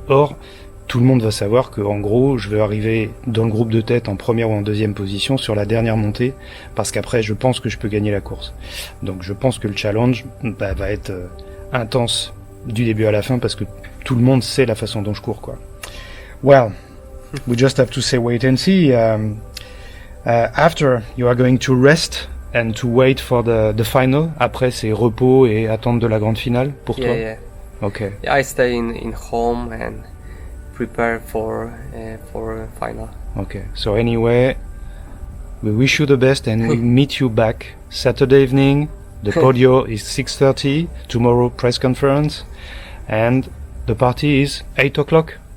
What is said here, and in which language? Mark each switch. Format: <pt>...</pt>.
<fr>Or, tout le monde va savoir que, en gros, je veux arriver dans le groupe de tête en première ou en 2e position sur la dernière montée, parce qu'après, je pense que je peux gagner la course. Donc, je pense que le challenge va être intense du début à la fin, parce que tout le monde sait la façon dont je cours, quoi.</fr> <en>Well, we just have to say wait and see. After, you are going to rest and to wait for the final.</en> <fr>Après, c'est repos et attente de la grande finale pour toi.</fr> <en>Yeah. Okay. I stay in home and prepare for final. Okay. So anyway, we wish you the best, and we meet you back Saturday evening. The podio is 6:30. Tomorrow press conference, and the party is 8 o'clock.</en>